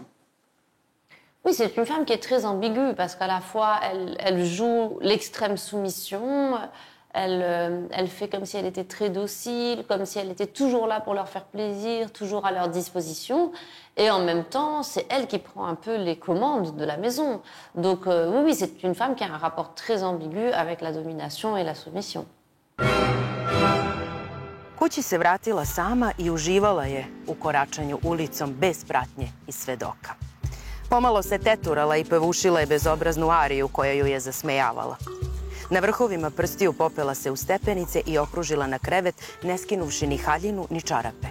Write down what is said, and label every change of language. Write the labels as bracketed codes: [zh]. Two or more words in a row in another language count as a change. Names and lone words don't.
[fr] Oui, c'est une femme qui est très ambiguë parce qu'à la fois, elle joue l'extrême soumission, elle fait comme si elle était très docile, comme si elle était toujours là pour leur faire plaisir, toujours à leur disposition. Et en même temps, c'est elle qui prend un peu les commandes de la maison. Donc oui, c'est une femme qui a un rapport très ambigu avec la domination et la soumission. [sr] Kući se vratila sama i uživala je u koračanju ulicom bez pratnje i svedoka. Pomalo se teturala i pevušila je bezobraznu ariju koja ju je zasmejavala. Na vrhovima prstiju popela se u stepenice i okružila na krevet, ne skinuvši ni haljinu ni čarape.